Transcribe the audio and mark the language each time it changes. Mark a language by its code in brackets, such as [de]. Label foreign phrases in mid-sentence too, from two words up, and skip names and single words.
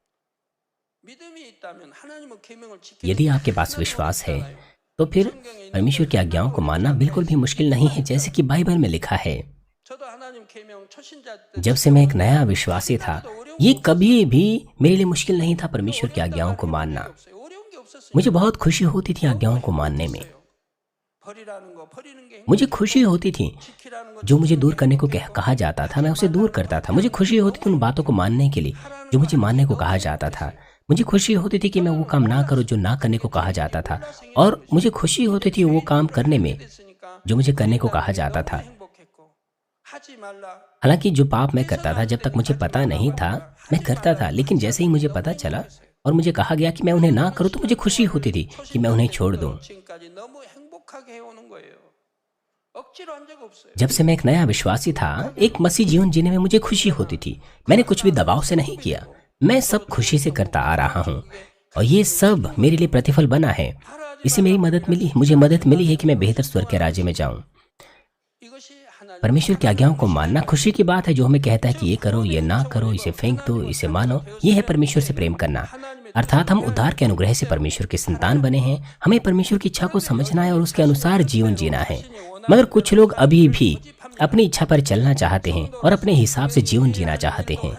[hi] यदि आपके पास विश्वास है तो फिर परमेश्वर की आज्ञाओं को मानना बिल्कुल भी मुश्किल नहीं है, जैसे कि बाइबल में लिखा है। जब से मैं एक नया विश्वासी था, ये कभी भी मेरे लिए मुश्किल नहीं था परमेश्वर की आज्ञाओं को मानना। मुझे बहुत खुशी होती थी आज्ञाओं को मानने में। [ko] 버리라는 거 버리는 게 [hi] मुझे खुशी होती थी [ko] 지키라는 거 [hi] जो मुझे दूर करने को कहा जाता था, मैं उसे दूर करता था। मुझे खुशी होती थी उन बातों को मानने के लिए जो मुझे मानने को कहा जाता था। मुझे खुशी होती थी कि मैं वो काम ना करूं जो ना करने को कहा जाता था, और मुझे खुशी होती थी वो काम करने में [ko] 됐으니까 [hi] जो मुझे करने को कहा जाता था। [ko] 행복했고 하지 말라 [hi] हालांकि जो पाप मैं करता था, जब तक मुझे पता नहीं था मैं करता था, लेकिन जैसे ही मुझे पता चला और मुझे कहा गया कि मैं उन्हें ना करूं, तो मुझे खुशी होती थी कि मैं उन्हें छोड़ दूं। [ko] 지금까지 너무 행복하게 해오는 거예요. 억지로 한 적 없어요. [hi] जब से मैं एक नया विश्वासी था, एक मसीह जीवन जीने में मुझे खुशी होती थी। मैंने कुछ भी दबाव से नहीं किया, मैं सब खुशी से करता आ रहा हूँ, और ये सब मेरे लिए प्रतिफल बना है। इससे मेरी मदद मिली, मुझे मदद मिली है कि मैं बेहतर स्वर्ग के राज्य में जाऊं। [ko] 이것이 하나님 [hi] परमेश्वर की आज्ञाओं को मानना खुशी की बात है, जो हमें कहता है कि ये करो, ये ना करो, इसे फेंक दो, इसे मानो। ये है परमेश्वर से प्रेम करना, अर्थात हम उद्धार के अनुग्रह से परमेश्वर के संतान बने हैं। हमें परमेश्वर की इच्छा को समझना है और उसके अनुसार जीवन जीना है। मगर कुछ लोग अभी भी अपनी इच्छा पर चलना चाहते हैं और अपने हिसाब से जीवन जीना चाहते हैं।